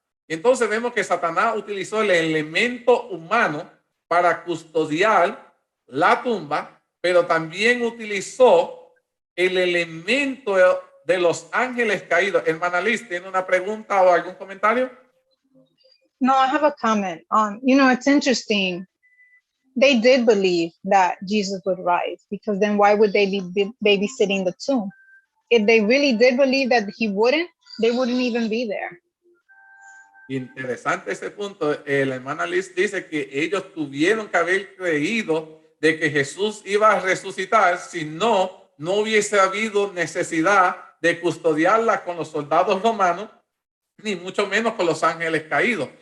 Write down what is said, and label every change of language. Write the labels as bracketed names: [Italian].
[Spanish] Entonces vemos que Satanás utilizó el elemento humano para custodiar la tumba, pero también utilizó el elemento de los ángeles caídos. Hermana Liz, ¿tiene una pregunta o algún comentario? [English] No, I have a comment. It's interesting. They did believe that Jesus would rise, because then why would they be babysitting the tomb? If they really did believe that he wouldn't, they wouldn't even be there. [Spanish] Interesante ese punto. La hermana Liz dice que ellos tuvieron que haber creído de que Jesús iba a resucitar, si no hubiese habido necesidad de custodiarla con los soldados romanos, ni mucho menos con los ángeles caídos.